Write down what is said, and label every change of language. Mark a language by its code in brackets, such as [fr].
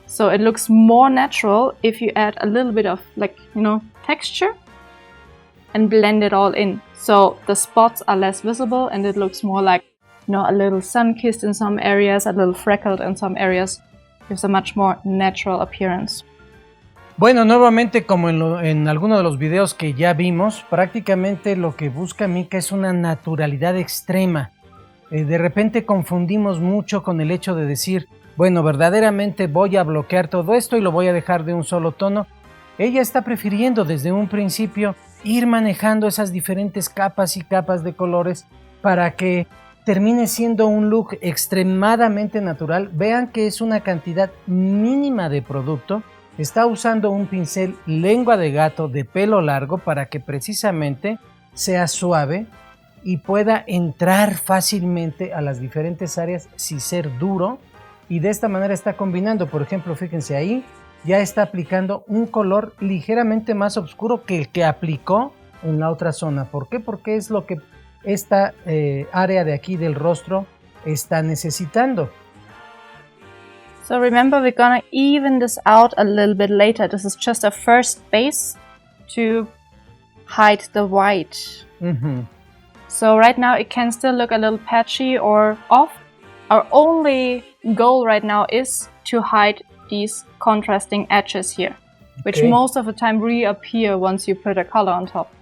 [en] So it looks more natural if you add a little bit of texture and blend it all in. So the spots are less visible and it looks more like, a little sun-kissed in some areas, a little freckled in some areas. Gives a much more natural appearance. [es] Bueno, nuevamente, como en alguno de los videos que ya vimos, prácticamente lo que busca Mika es una naturalidad extrema. De repente confundimos mucho con el hecho de decir, bueno, verdaderamente voy a bloquear todo esto y lo voy a dejar de un solo tono. Ella está prefiriendo desde un principio ir manejando esas diferentes capas y capas de colores para que termine siendo un look extremadamente natural. Vean que es una cantidad mínima de producto. Está usando un pincel lengua de gato de pelo largo para que precisamente sea suave y pueda entrar fácilmente a las diferentes áreas sin ser duro, y de esta manera está combinando. Por ejemplo, fíjense ahí, ya está aplicando un color ligeramente más oscuro que el que aplicó en la otra zona. ¿Por qué? Porque es lo que esta área de aquí del rostro está necesitando. [en] So remember, we're gonna even this out a little bit later. This is just a first base to hide the white. Uh-huh. So right now it can still look a little patchy or off. Our only goal right now is to hide these contrasting edges here, which most of the time reappear once you put a color on top.